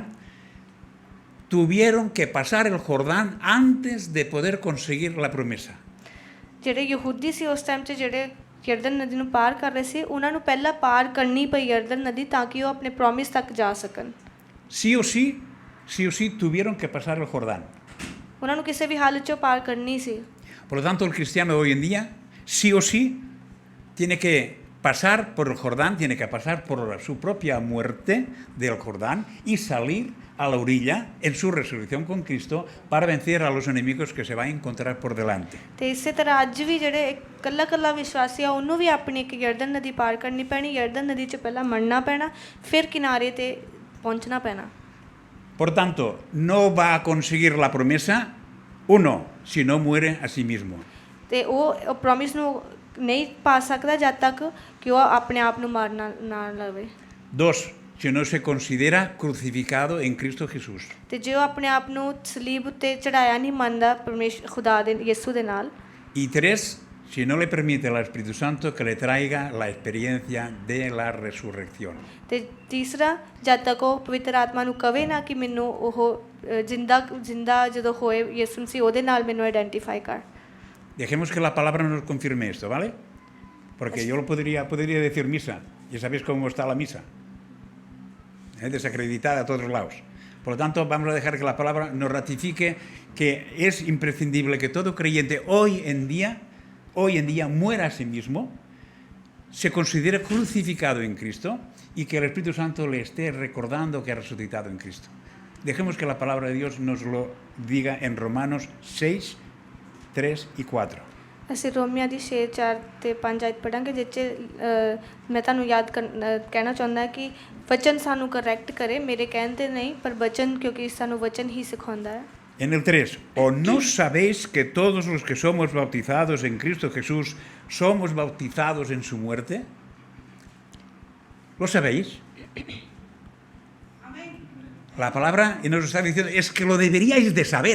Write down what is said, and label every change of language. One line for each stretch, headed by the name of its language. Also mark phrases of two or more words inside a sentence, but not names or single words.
Spanish: Tuvieron que pasar el Jordán antes de poder conseguir la promesa.
Punjabi: ਜਿਹੜੇ ਯਹੂਦੀ ਸੀ ਉਸ ਟਾਈਮ 'ਚ ਜਿਹੜੇ ਯਰਦਨ ਨਦੀ ਨੂੰ ਪਾਰ ਕਰ ਰਹੇ ਸੀ ਉਹਨਾਂ ਨੂੰ ਪਹਿਲਾਂ ਪਾਰ ਕਰਨੀ ਪਈ ਯਰਦਨ ਨਦੀ ਤਾਂ ਕਿ ਉਹ ਆਪਣੇ ਪ੍ਰੋਮਿਸ ਤੱਕ ਜਾ ਸਕਣ।
Spanish: Sí o sí tuvieron que pasar el Jordán.
Punjabi: ਉਹਨਾਂ ਨੂੰ ਕਿਸੇ ਵੀ ਹਾਲਤ 'ਚੋਂ ਪਾਰ ਕਰਨੀ ਸੀ।
Spanish: Por lo tanto, el cristiano de hoy en día, sí o sí, tiene que pasar por el Jordán, tiene que pasar por su propia muerte del Jordán y salir a la orilla en su resurrección con Cristo para vencer a los enemigos que se va a encontrar por delante.
Punjabi: ਤੇ ਇਸੇ ਤਰ੍ਹਾਂ ਅੱਜ ਵੀ ਜਿਹੜੇ ਇਕੱਲਾ ਵਿਸ਼ਵਾਸੀ ਆ ਉਹਨੂੰ ਵੀ ਆਪਣੀ ਇੱਕ ਯਰਦਨ ਨਦੀ ਪਾਰ ਕਰਨੀ ਪੈਣੀ। ਯਰਦਨ ਨਦੀ 'ਚ ਪਹਿਲਾਂ ਮਰਨਾ ਪੈਣਾ, ਫਿਰ ਕਿਨਾਰੇ ਤੇ ਪਹੁੰਚਣਾ ਪੈਣਾ।
Spanish: Por tanto, no va a conseguir la promesa, uno, si no muere a sí mismo.
Punjabi: ਤੇ ਉਹ ਪ੍ਰੋਮਿਸ ਨੂੰ ਨਹੀਂ ਪਾ ਸਕਦਾ ਜਦ ਤੱਕ ਕਿ ਉਹ ਆਪਣੇ ਆਪ ਨੂੰ ਮਾਰਨਾ ਨਾ ਲਵੇ।
Spanish: Dos, si no se considera crucificado en Cristo Jesús.
Punjabi: ਤੇ ਜੇ ਉਹ ਆਪਣੇ ਆਪ ਨੂੰ ਸਲੀਬ ਉੱਤੇ ਚੜਾਇਆ ਨਹੀਂ ਮੰਨਦਾ ਖੁਦਾ ਦੇ ਯਿਸੂ ਦੇ ਨਾਲ।
Spanish: Y tres, si no le permite al Espíritu Santo que le traiga la experiencia de la resurrección.
Punjabi: ਤੇ ਤੀਸਰਾ, ਜਦ ਤੱਕ ਉਹ ਪਵਿੱਤਰ ਆਤਮਾ ਨੂੰ ਕਵੇ ਨਾ ਕਿ ਮੈਨੂੰ ਉਹ ਜਿੰਦਾ ਜਦੋਂ ਹੋਏ ਯਿਸੂ ਮਸੀਹ ਉਹਦੇ ਨਾਲ ਮੈਨੂੰ ਆਇਡੈਂਟੀਫਾਈ ਕਰ।
Spanish: Dejemos que la palabra nos confirme esto, ¿vale? Porque yo lo podría decir misa, ya sabéis cómo está la misa, desacreditada a todos lados. Por lo tanto, vamos a dejar que la palabra nos ratifique que es imprescindible que todo creyente hoy en día muera a sí mismo, se considere crucificado en Cristo y que el Espíritu Santo le esté recordando que ha resucitado en Cristo. Dejemos que la palabra de Dios nos lo diga en Romanos 6, 3 y 4.
Punjabi: ਅਸੀਂ ਰੋਮੀਆਂ ਦੀ 6, 4 ਤੇ 5 ਆਇਤ ਪੜਾਂਗੇ ਜਿਸ 'ਚ ਮੈਂ ਤੁਹਾਨੂੰ ਕਹਿਣਾ ਚਾਹੁੰਦਾ ਕਿ ਵਚਨ ਸਾਨੂੰ ਕਰੈਕਟ ਕਰੇ, ਮੇਰੇ ਕਹਿਣ 'ਤੇ ਨਹੀਂ ਪਰ ਵਚਨ, ਕਿਉਂਕਿ ਸਾਨੂੰ ਵਚਨ ਹੀ ਸਿਖਾਉਂਦਾ ਹੈ।
Spanish: En el 3, ¿o no sabéis que todos los que somos bautizados en Cristo Jesús somos bautizados en su muerte? ¿Lo sabéis? La palabra y nos está diciendo, es que lo deberíais de saber.